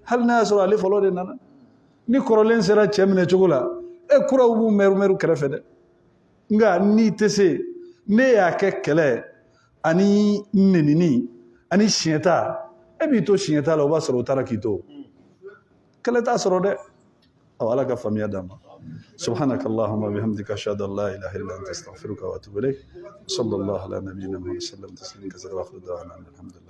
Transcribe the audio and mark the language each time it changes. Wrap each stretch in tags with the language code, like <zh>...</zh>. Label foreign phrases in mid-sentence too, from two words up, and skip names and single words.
<bm>hali n'a y'a sɔrɔ ale fɔlɔ de nana ni kɔrɔlen sera cɛ minɛ cogo la kuraw b'u mɛru kɛrɛfɛ dɛ nka n'i tɛ se ne y'a kɛ kɛlɛ ani nenini ani siɲɛta e b'i to siɲɛta la o b'a sɔrɔ o taara k'i to kɛlɛ t'a sɔrɔ dɛ ala ka faamuya d'an ma</bm> <ar>سبحانك اللهم وبحمدك اشهد ان لا اله الا انت استغفرك واتوب اليك صلى الله على نبينا محمد وسلم تسليما كثيرا واخر دعوانا الحمد لله</ar>